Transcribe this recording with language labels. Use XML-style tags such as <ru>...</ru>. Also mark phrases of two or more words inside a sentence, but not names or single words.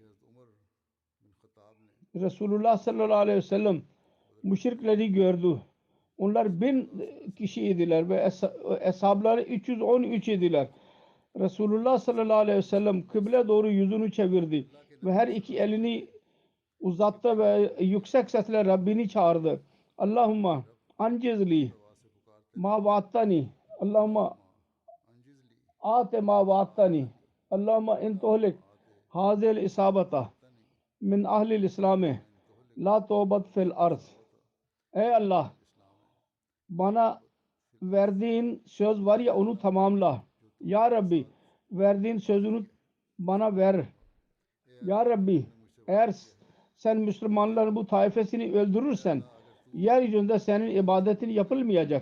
<tr>Resulullah</tr> <ar>صلى الله عليه وسلم</ar> <tr>müşrikleri gördü. Onlar 1000 kişiydiler ve eshabları 313 idiler. Resulullah</tr> <ar>صلى الله عليه وسلم</ar> <tr>kıble doğru yüzünü çevirdi ve her iki elini uzattı ve yüksek sesle Rabbini çağırdı.</tr> <ar>اللهم أنجز لي ما وعدتني اللهم آت ما وعدتني اللهم إن تهلك هذه العصابة من أهل الإسلام لا تعبد في الأرض.</ar> <tr>Ey Allah, bana verdiğin söz var ya onu tamamla.</tr> <ar>يا رب,</ar> <tr>verdiğin sözünü bana ver.</tr> <ar>يا رب,</ar> <tr>eğer sen Müslümanların bu taifesini öldürürsen yeryüzünde senin ibadetin yapılmayacak.</tr>